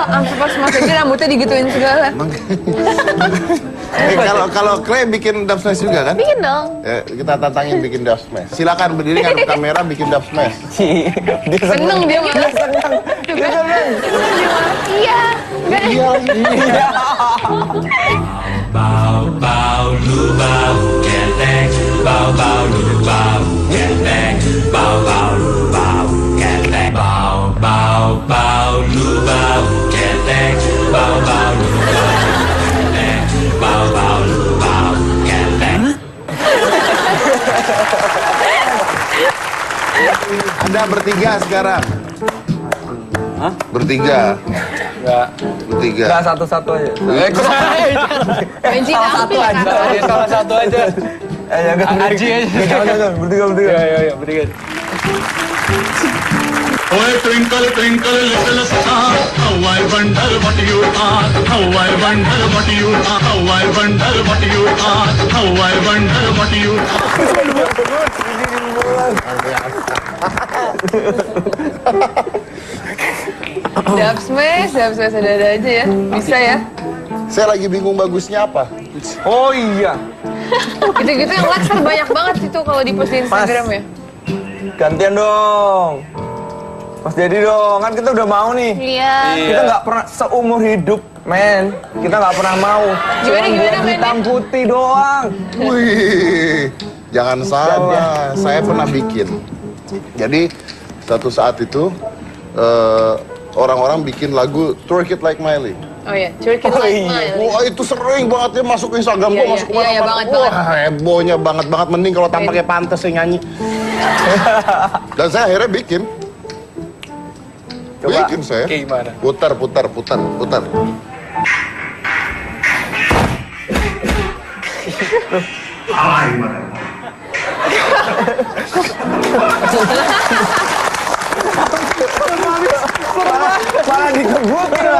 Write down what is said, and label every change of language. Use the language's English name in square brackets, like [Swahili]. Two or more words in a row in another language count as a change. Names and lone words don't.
[Indonesian] Sampai pas Mas Egi rambutnya digituin segala. Kalau Clay bikin dub smash juga kan? Bikin dong. Kita tantangin bikin dub smash. Silakan berdiri ngadep kamera bikin dub smash. Dia Seneng dia malah. seneng. Dia seneng. Iya. Iya lagi. Bau bau lu bau ketek, bau bau lu bau ketek, bau bau lu bau ketek, bau bau bau lu bau ketek, bau bau lu bau ketek, bau bau lu bau ketek. Anda bertiga sekarang. Hah? Bertiga. Bertiga. Nggak, satu-satu aja. Benci tampil kan. Salah satu aja. Aji aja. Jangan, bertiga. Ya, bertiga. [English] Oh, twinkle twinkle little star, how I wonder what you are, how I wonder what you are, how I wonder what you are, how I wonder what you are. [Indonesian] Dub smash ada aja ya. Bisa ya. Saya lagi bingung bagusnya apa. Oh iya. Gitu-gitu yang likes kan banyak banget itu kalau di post di Instagram ya. Gantian dong. Mas Dedi dong, kan kita udah mau nih. Iya. Kita nggak pernah seumur hidup, men. Kita nggak pernah mau. Cuma Gimana, buat men? hitam putih doang. Wih, jangan salah. Saya pernah bikin. Jadi satu saat itu orang-orang bikin lagu Twerk It Like Miley. Oh iya, Twerk It Like Miley. Wah itu sering banget ya masuk ke Instagram Iya, gua, iya. masuk Iya, iya, kemana-mana. banget. Wah hebohnya banget mending kalau tampaknya pantas saya nyanyi. Dan saya akhirnya bikin. Coba. Bikin saya. Kayak gimana? Putar. Malah digebuk ya.